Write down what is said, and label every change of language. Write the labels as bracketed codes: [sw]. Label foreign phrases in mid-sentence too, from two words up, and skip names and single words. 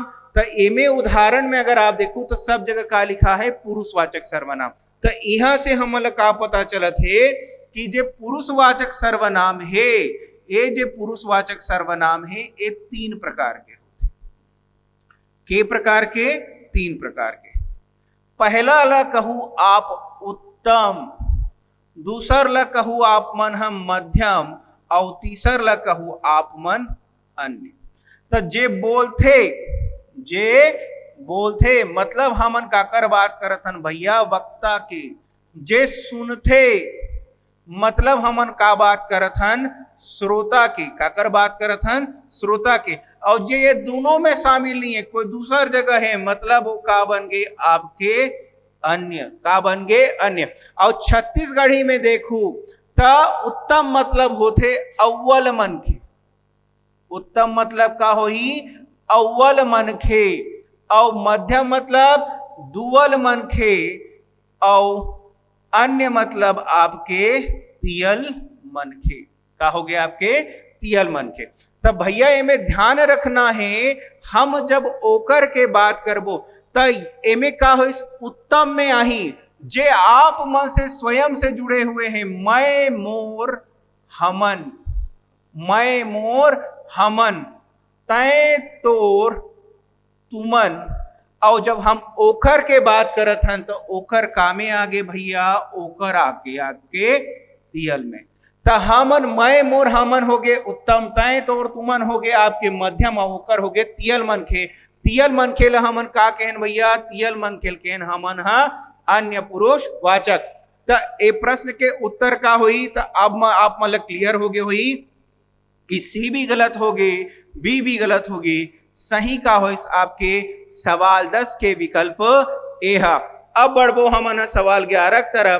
[hne] तो एमे उदाहरण में अगर आप देखू तो सब जगह का लिखा है पुरुषवाचक सर्वनाम। तो यहां से हमला का पता चलत है कि जे पुरुषवाचक सर्वनाम है, ये जे पुरुषवाचक सर्वनाम है ये तीन प्रकार के होते। के प्रकार के? तीन प्रकार के। पहला ला कहू आप उत्तम, दूसर ला कहू आप मन हम मध्यम, और तीसर ला कहू आप मन अन्य। तो जे बोलथे मतलब हमन काकर बात करत हन भैया? वक्ता के। जे सुनथे मतलब हमन का बात करत हन? श्रोता के। काकर बात करत हन? श्रोता के। और जे ये दोनों में शामिल नहीं है, कोई दूसर जगह है, मतलब वो का बन गए आपके अन्य। का बन गए? अन्य। और छत्तीसगढ़ी में देखू तो उत्तम मतलब होते अव्वल मन के। उत्तम मतलब का होई? अव्वल मन के। और मध्यम मतलब दुवल मन के, और अन्य मतलब आपके तियल मन के। का हो गया? आपके तियल मन के। तब भैया एमे ध्यान रखना है, हम जब ओकर के बात करबो तो एमे का हो? उत्तम में आही जे आप मन से स्वयं से जुड़े हुए हैं। मैं मोर हमन, मैं मोर हमन, तय तोर तुमन। और जब हम ओकर के बात करत हन तो ओकर कामे आगे भैया, ओकर आगे आपके तियल में। तो हमन, मैं मोर हमन हो गए उत्तम, तय तोर तुमन हो गए आपके मध्यम, और ओकर हो गए तियल मन के। तियल मन खेल हमन का कहन भैया? तियल मन खेल कहन हमन हा अन्य पुरुष वाचक। तो ए प्रश्न के उत्तर का हुई? तो अब आप मतलब क्लियर हो गए हुई कि सी भी गलत हो गए, बी भी गलत हो गई, सही का हो आपके सवाल 10 के विकल्प ए है। अब बढ़बो हमन सवाल 11 तरफ।